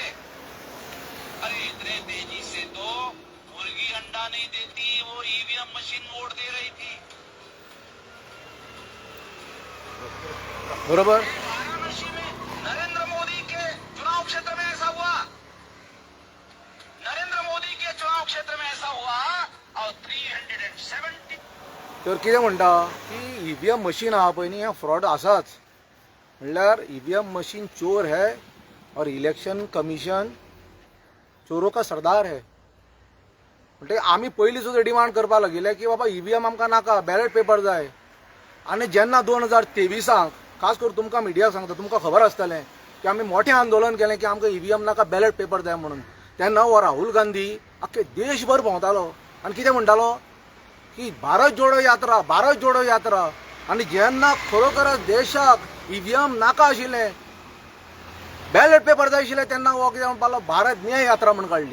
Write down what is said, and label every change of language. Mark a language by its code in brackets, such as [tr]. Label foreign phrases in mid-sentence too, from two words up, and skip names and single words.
[hi] अरे इतने तेजी से तो मुर्गी अंडा नहीं देती, वो [en] EVM machine [hi] वोट दे रही थी. [kok] बरोबर. [hi] वाराणसी में नरेंद्र मोदी के चुनाव क्षेत्र में ऐसा हुआ. नरेंद्र मोदी के चुनाव क्षेत्र में ऐसा हुआ और 370. [kok] तर कितें म्हणटा की [en] EVM machine [kok] आहा पळय न्ही, हें फ्रॉड आसाच. [hi] म्हणल्यार [en] EVM machine [hi] चोर है और [en] election commission [hi] चोरों का सरदार है. [kok] म्हणजे आमी पयलीं सुद्दां डिमांड करपाक लागिल्ले की बाबा EVM आमकां नाका, [en] ballot paper [kok] जाय. आनी जेन्ना 2023 खास करून तुमकां मिडियाक सांगता, तुमकां खबर आसतलें की आमी मोठें आंदोलन केलें की आमकां EVM नाका, [en] ballot paper [kok] जाय म्हणून. तेन्ना हो राहुल गांधी अख्खे देशभर भोंवतालो आनी कितें म्हणटालो की भारत जोडो यात्रा आनी जेन्ना खरोखरच देशाक ईव्हीएम नाका आशिल्लें, [en] ballot paper [kok] जाय आशिल्ले, तेन्ना हो कितें म्हणपालो भारत न्याय यात्रा म्हण काडली.